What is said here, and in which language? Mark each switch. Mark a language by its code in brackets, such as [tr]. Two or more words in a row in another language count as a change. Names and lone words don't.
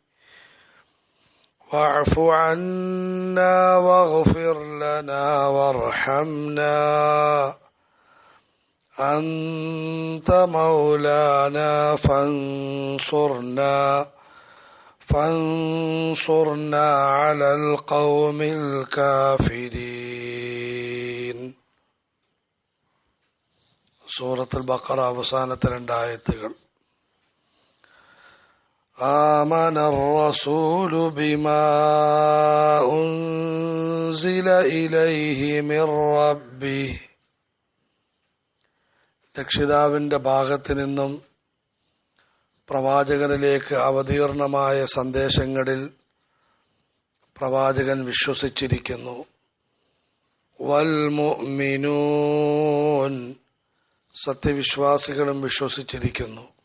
[ar] واعف عنا واغفر لنا وارحمنا أنت مولانا فانصرنا على القوم الكافرين. [ml] സൂറത്തുൽ ബഖറ അവസാനത്തെ 2 ആയത്തുകൾ. [ar] آمن الرسول بما أنزل إليه من ربه. [ml] രക്ഷിതാവിന്റെ ഭാഗത്തു നിന്നും പ്രവാചകനിലേക്ക് അവതീർണമായ സന്ദേശങ്ങളിൽ പ്രവാചകൻ വിശ്വസിച്ചിരിക്കുന്നു. [ar] والمؤمنون, [ml] സത്യവിശ്വാസികളും വിശ്വസിച്ചിരിക്കുന്നു.